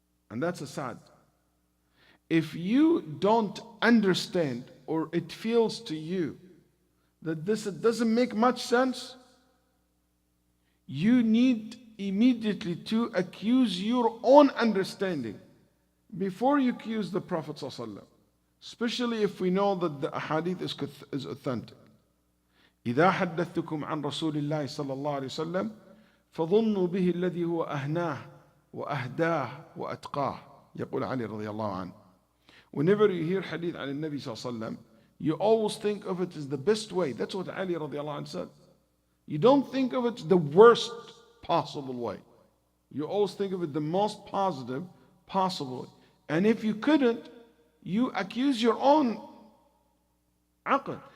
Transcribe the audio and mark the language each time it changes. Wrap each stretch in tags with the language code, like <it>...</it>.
<en>And that's a sad. If you don't understand, or it feels to you that this doesn't make much sense, you need immediately to accuse your own understanding before you accuse the Prophet ﷺ, especially if we know that the hadith is authentic.</en> <ar>إذا حدثتكم عن رسول الله صلى الله عليه وسلم فظنوا به الذي هو أهناه وأهداه وأتقاه يقول علي رضي الله عنه.</ar> <en>Whenever you hear hadith</en> <ar>عن النبي صلى الله عليه وسلم,</ar> <en>you always think of it as the best way. That's what Ali رضي الله عنه said. You don't think of it the worst possible way. You always think of it the most positive possible way. And if you couldn't, you accuse your own aql.</en>